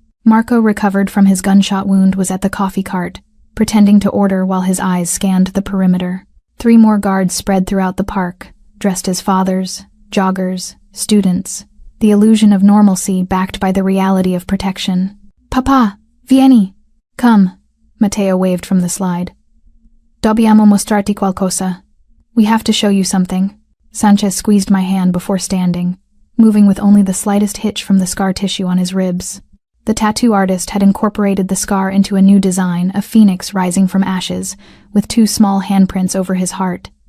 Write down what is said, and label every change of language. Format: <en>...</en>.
<en>Marco, recovered from his gunshot wound, was at the coffee cart, pretending to order while his eyes scanned the perimeter. 3 more guards spread throughout the park, dressed as fathers, joggers, students, the illusion of normalcy backed by the reality of protection.</en> <it>Papa, vieni.</it> <en>Come, Matteo waved from the slide.</en> <it>Dobbiamo mostrarti qualcosa.</it> <en>We have to show you something. Sanchez squeezed my hand before standing, moving with only the slightest hitch from the scar tissue on his ribs. The tattoo artist had incorporated the scar into a new design, a phoenix rising from ashes, with 2 small handprints over his heart.</en>